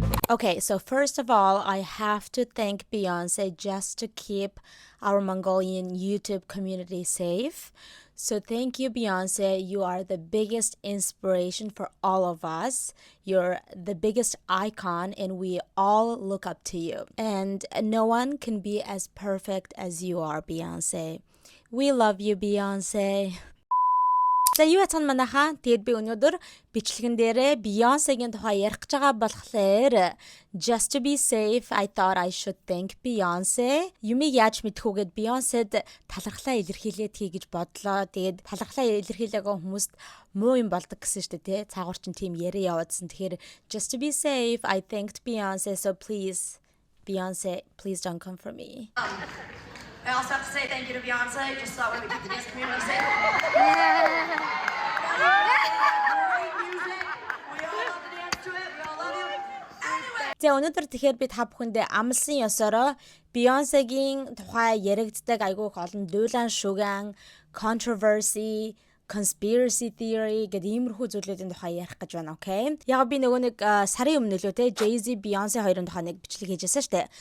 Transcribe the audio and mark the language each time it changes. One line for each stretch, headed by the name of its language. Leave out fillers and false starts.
English: Okay, so first of all, I have to thank Beyonce just to keep our Mongolian YouTube community safe. So thank you, Beyonce. You are the biggest inspiration for all of us. You're the biggest icon, and we all look up to you. And no one can be as perfect as you are, Beyonce. We love you, Beyonce.
Mongolian: За юу яцхан манайхаа тэгэд би өнөөдөр бичлэгэн дээрээ Beyoncé-гийн тухай ярих гэж байгаа болохоор
English: just to be safe I thought I should thank Beyonce.
Mongolian: Юмыг яаж мэдхүүгээд Beyoncé-д талархлаа илэрхийлээд хий гэж бодлоо. Тэгээд талархлаа илэрхийлээгүй хүмүүст муу юм болдог гэсэн шүү дээ, тий. Цаагуур чин тийм яриа яваадсан. Тэгэхээр
English: just to be safe I thanked Beyonce. So please Beyonce, please don't come for me. I also have to say thank you to Beyonce, just so that way we keep the dance community safe. Great music. We all love to dance to it. We all love you. Anyway.
Mongolian: За өнөөдөр тэгэхээр би та бүхэндээ амлсан ёсороо Beyoncé-гийн тухай яригддаг айгүй их олон дуулан шүгэн, controversy, conspiracy theory гэдэг иймэрхүү зүйлүүдийн тухай ярих гэж байна,
English: okay?
Mongolian: Яг би нөгөө нэг сарын өмнө лөө те Jay-Z, Beyoncé хоёрын тухай нэг бичлэг хийжсэн шүү дээ.